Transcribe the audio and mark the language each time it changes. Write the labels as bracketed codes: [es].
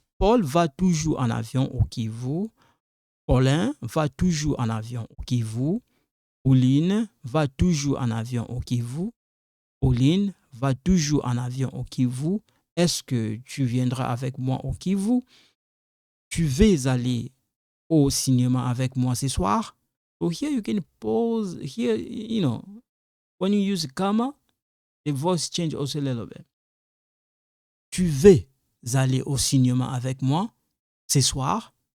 [fr] Paul va toujours en avion au Kivu. Paulin va toujours en avion au Kivu. Pauline va toujours en avion au Kivu. Pauline va toujours en avion au Kivu. Est-ce que tu viendras avec moi au Kivu? Tu veux aller au cinéma avec moi ce soir? [en] So here you can pause. Here, when you use a comma, the voice change also a little bit. [fr] Tu veux aller au cinéma avec moi ce soir?